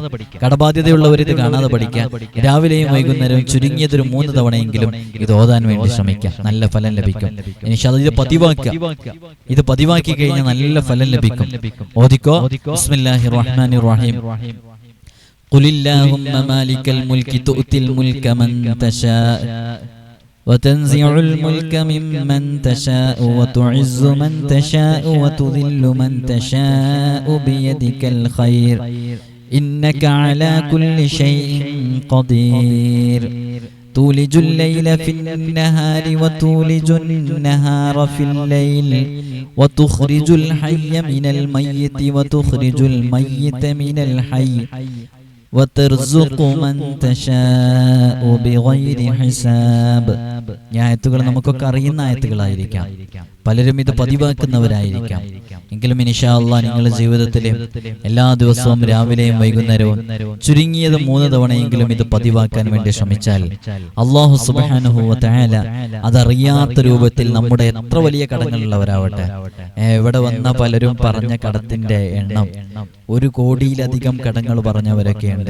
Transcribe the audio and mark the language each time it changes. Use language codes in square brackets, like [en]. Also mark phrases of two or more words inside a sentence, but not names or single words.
[ml] കടബാധ്യതയുള്ളവർ ഇത് കാണാതെ പഠിക്കാം. രാവിലെയും വൈകുന്നേരവും ചുരുങ്ങിയതൊരു 3 തവണയെങ്കിലും ഇത് ഓതാൻ വേണ്ടി ശ്രമിക്കാം. നല്ല ഫലം ലഭിക്കും. [ar] إن شاء الله [ml] ഇത് പതിവാക്കി കഴിഞ്ഞാൽ നല്ല ഫലം ലഭിക്കും. [ar] ഓദിക്കോ. بسم الله الرحمن الرحيم قل اللهم مالك الملك تؤتي الملك من تشاء وتنزع الملك ممن تشاء وتعز من تشاء وتذل من تشاء بيدك الخير إنك على كل شيء قدير تولج الليل في النهار وتولج النهار في الليل وتخرج الحي من الميت وتخرج الميت من الحي وترزق من تشاء بغير حساب [ml] ഈ ആയത്തുകൾ നമുക്കൊക്കെ അറിയുന്ന ആയത്തുകളായിരിക്കാം, പലരും ഇത് പതിവാക്കുന്നവരായിരിക്കാം. എങ്കിലും [ar] إن شاء الله [ml] നിങ്ങളുടെ ജീവിതത്തിൽ എല്ലാ ദിവസവും രാവിലെയും വൈകുന്നേരവും ചുരുങ്ങിയത് 3 തവണയെങ്കിലും ഇത് പതിവാക്കാൻ വേണ്ടി ശ്രമിച്ചാൽ അല്ലാഹു [ar] سبحانه وتعالى [ml] അതറിയാത്ത രൂപത്തിൽ നമ്മുടെ എത്ര വലിയ കടങ്ങളുള്ളവരാവട്ടെ, ഇവിടെ വന്ന പലരും പറഞ്ഞ കടത്തിന്റെ എണ്ണം 1 കോടിയിലധികം കടങ്ങൾ പറഞ്ഞവരൊക്കെയുണ്ട്.